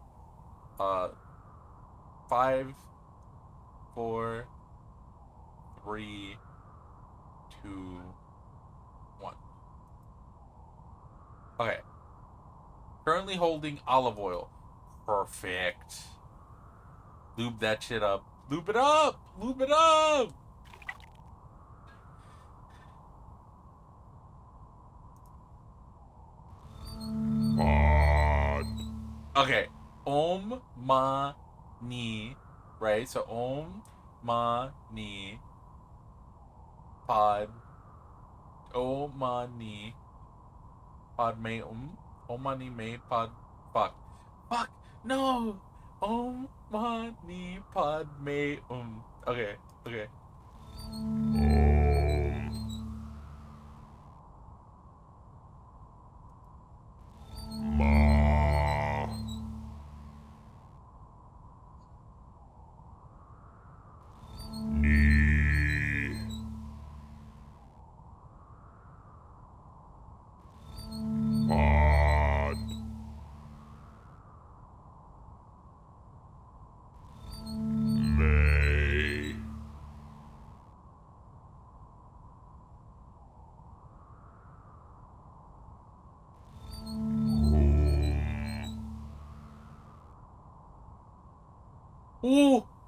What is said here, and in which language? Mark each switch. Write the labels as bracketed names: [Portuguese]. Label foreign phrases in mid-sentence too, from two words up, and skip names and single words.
[English] 5, 4, 3, 2, 1. Okay. Currently holding olive oil. Perfect. Lube that shit up. Lube it up! Lube it up! [Sanskrit] Pod. Okay. Om ma ni. [English] Right? [Sanskrit] So om ma ni. Pod. Om ma ni. Pod me Om ma ni me pod. [English] Fuck. Fuck! No! [Sanskrit] Om ma ni pod me [English] Okay. Okay. [Sanskrit] Ma. Ni. Pod. May. Ooh!